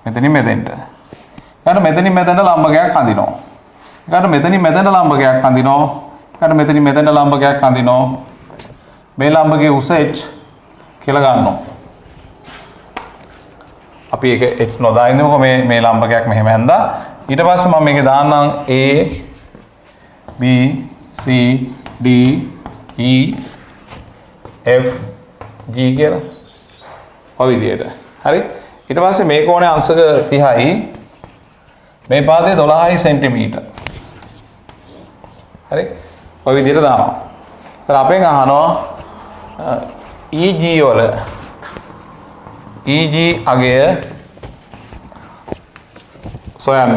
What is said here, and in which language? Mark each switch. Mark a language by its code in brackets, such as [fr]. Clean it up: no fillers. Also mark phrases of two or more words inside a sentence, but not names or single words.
[si] ඊට මෙතනින් මෙතනට ලම්බකයක් අඳිනවා. එකට මෙතනින් මෙතන ලම්බකයක් අඳිනවා. එකට මෙතනින් මෙතන ලම්බකයක් අඳිනවා. මේ ලම්බකයේ උස h කියලා ගන්නවා. අපි ඒක h නොදායින්නකො මේ ලම්බකයක් මෙහෙම ඇඳා. ඊට පස්සේ මම මේකේ දාන්නම් a b c d e f g කියලා. ඔය විදිහට. හරි? ඊට පස්සේ මේ කෝණයේ අංශක 30යි. මේ පාදේ 12යි සෙන්ටිමීටර්. හරි? ඔය විදිහට දානවා. ඒතර අපෙන් අහනවා EG වල EG අගය සොයන්න.